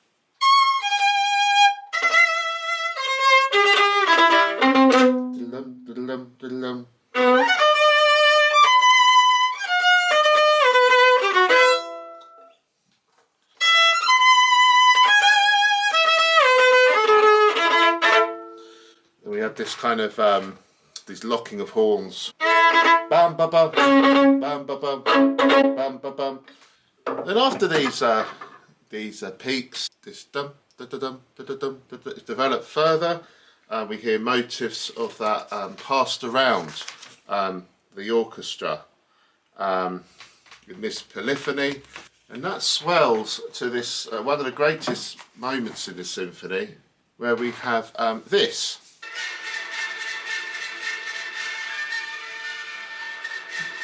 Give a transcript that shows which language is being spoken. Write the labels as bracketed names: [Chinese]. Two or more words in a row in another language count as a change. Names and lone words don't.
[English] And we have this kind of these locking of horns. Bam ba bum, bam ba bum, bam ba bum. Then after these peaks, this dum da da dum da da dum da da, is developed further. We hear motifs of that passed around the orchestra in this polyphony, and that swells to this one of the greatest moments in the symphony, where we have this.